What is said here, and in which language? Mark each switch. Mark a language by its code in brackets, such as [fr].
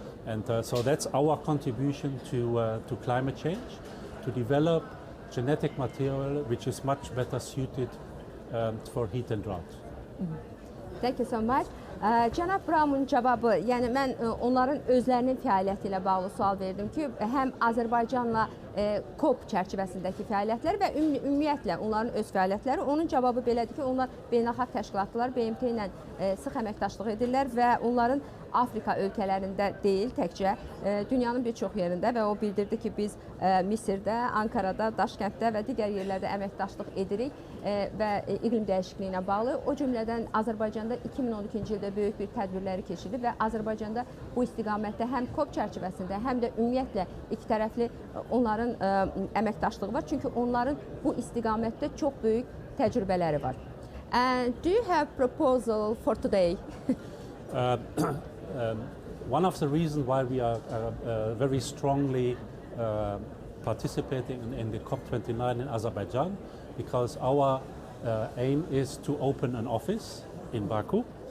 [en] And so that's our contribution to climate change, to develop genetic material which is much better suited for heat and drought. Thank you so much. [az] Cənab Brown'un cavabı, yəni mən onların özlərinin fəaliyyəti ilə bağlı sual verdim ki, həm Azərbaycanla COP çərçivəsindəki fəaliyyətlər və ümumiyyətlə onların öz fəaliyyətləri. Onun cavabı belədir ki, onlar beynəlxalq təşkilatlar, BMT ilə sıx əməkdaşlıq edirlər və onların Afrika ölkələrində deyil təkcə, dünyanın bir çox yerində və o bildirdi ki, biz Misirdə, Ankarada, Daşkənddə və digər yerlərdə əməkdaşlıq edirik və iqlim dəyişikliyi ilə bağlı. O cümlədən Azərbaycanda 2012-ci ildə böyük bir tədbirləri keçirdi və Azərbaycanda bu istiqamətdə həm COP çərçivəsində, həm də ümumiyyətlə iki tərəfli onların əməkdaşlığı var. Çünki onların bu istiqamətdə çox böyük təcrübələri var. [en] Do you have proposal for today? One of the reasons why we are very strongly participating in the COP29 in Azerbaijan, because our aim is to open an office in Baku,